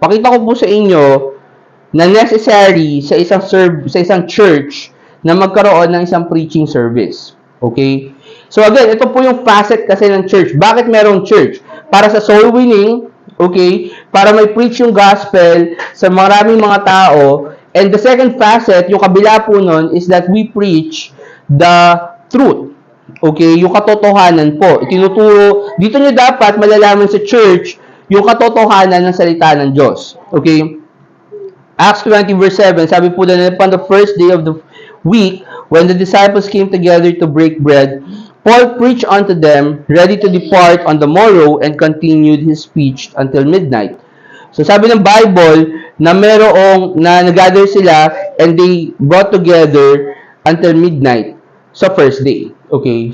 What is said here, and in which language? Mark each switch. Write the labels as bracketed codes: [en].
[tl] Pakita ko po sa inyo na necessary sa isang church na magkaroon ng isang preaching service. Okay? So again, ito po yung facet kasi ng church. Bakit merong church? Para sa soul winning, okay? Para may preach yung gospel sa maraming mga tao. [en] And the second facet, [tl] yung kabila po nun, [en] is that we preach the truth. [tl] Okay? Yung katotohanan po. Itinuturo, dito nyo dapat malalaman sa church yung katotohanan ng salita ng Diyos. Okay? [en] Acts 20 verse 7, [tl] sabi po na [en] upon the first day of the week, when the disciples came together to break bread, Paul preached unto them, ready to depart on the morrow, and continued his speech until midnight. [tl] So sabi ng Bible na nag-gather sila [en] and they brought together until midnight [tl] sa first day. Okay?